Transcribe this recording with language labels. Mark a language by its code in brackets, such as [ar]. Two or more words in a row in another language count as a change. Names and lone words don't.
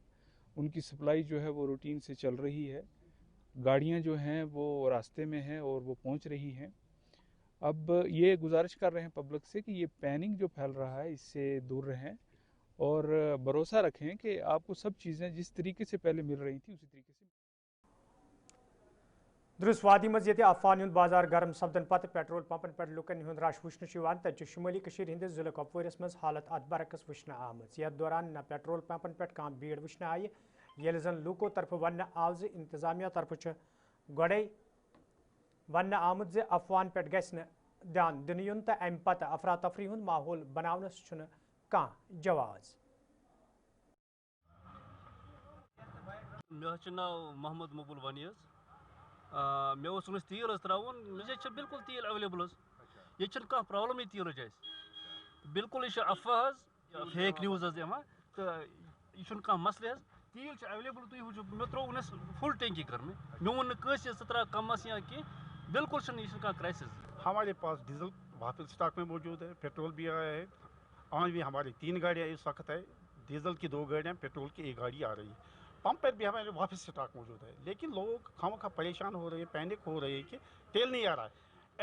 [hi] उनकी सप्लाई जो है वो रूटीन से चल रही है। गाड़ियाँ जो हैं वो रास्ते में हैं और वो पहुँच रही हैं। अब ये गुजारिश कर रहे हैं पब्लिक से कि ये पैनिक जो फैल रहा है इससे दूर रहें और भरोसा रखें कि आपको सब चीज़ें जिस तरीके से पहले मिल रही थी उसी तरीके से। [ks] दुरुस्त वादी मज ये अफवान हुंद बाजार गर्म सपदन पत पेट्रोल पंपन पे लुकन हुंद रश वुचन तक शुमाली हंदिस जिले कुपवारिस मज हालत अत बरकस वुचन आमज। यथ दौरान न पेट्रोल पंपन पे कह भीड़ वुचन आई ये जन लूको तरफ वन आव इंतजामिया तरफ गोड़े वन आमुत जे अफवान पे गि ध्यान दिन यून तो अम पत अफरा तफरी हुंद माहौल बनावनस कह जवाज। मे नाव मोहम्मद मकबूल वानी मे तेल त्रावन मे बिल्कुल तेल अवेलेबल ये कह प्रॉब्लम तेल बिल्कुल यह अफवाह [en] fake news [ks] तो यह कह मसले तेल अवेलेबल तुम वो मे त्रोन फुल टैंकी कर मे वो नी त्रा कमस या कह बिल्कुल यह क्राइसिस। [hi] हमारे पास डीजल वापस स्टॉक में मौजूद है, पेट्रोल भी आया है। आज भी हमारी 3 गाड़ियाँ इस वक्त है, डीजल की 2 गाड़ियाँ, पेट्रोल की 1 गाड़ी आ रही है। पंप पर भी हमारे वापस स्टॉक मौजूद है, लेकिन लोग खामखा परेशान हो रहे हैं, पैनिक हो रहे हैं कि तेल नहीं आ रहा है।